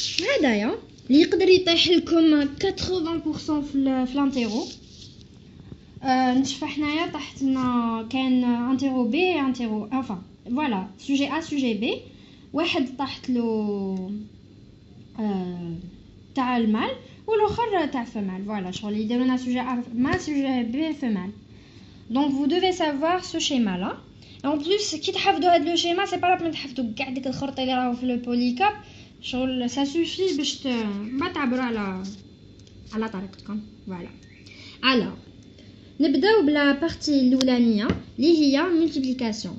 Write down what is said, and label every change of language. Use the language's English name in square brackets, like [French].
[Arabic] هذايا اللي يقدر يطيح لكم 80% في الانتيرو. نشوف حنايا طاحت لنا كاين انتيرو بي انتيرو فوالا سوجي ا سوجي بي. واحد طاحت له تاع المال والاخر تاع femelle. [French] Voilà, [Arabic] شغل يديروا لنا [French] sujet A mâle, sujet B femelle. Donc vous devez savoir ce schéma là. Et en plus [Arabic] كي تحفظوا هذا [French] le schéma c'est pas la peine [Arabic] تحفظوا كاع ديك الخرطه اللي راهو في البوليكاب. شغل [French] ça suffit [Arabic] باش ما تعبروا على طريقتكم. [French] Voilà. [Arabic] Alors نبداو بلا بارتي الاولانيه اللي هي multiplication.